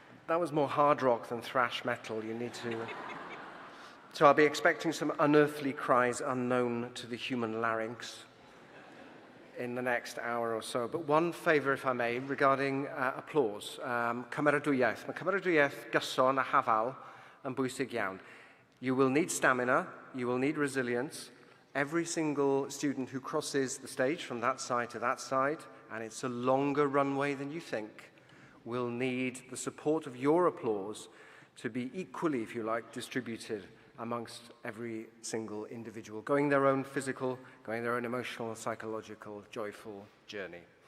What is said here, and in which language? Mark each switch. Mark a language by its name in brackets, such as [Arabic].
[English] That was more hard rock than thrash metal. You need to... So I'll be expecting some unearthly cries unknown to the human larynx in the next hour or so. But one favour, if I may, regarding applause. Cymeradwyaeth. [Welsh] Mae cymeradwyaeth gyson a hafal yn bwysig iawn. [English] You will need stamina, you will need resilience. Every single student who crosses the stage from that side to that side, and it's a longer runway than you think, will need the support of your applause to be equally, if you like, distributed amongst every single individual, going their own physical, going their own emotional, psychological, joyful journey.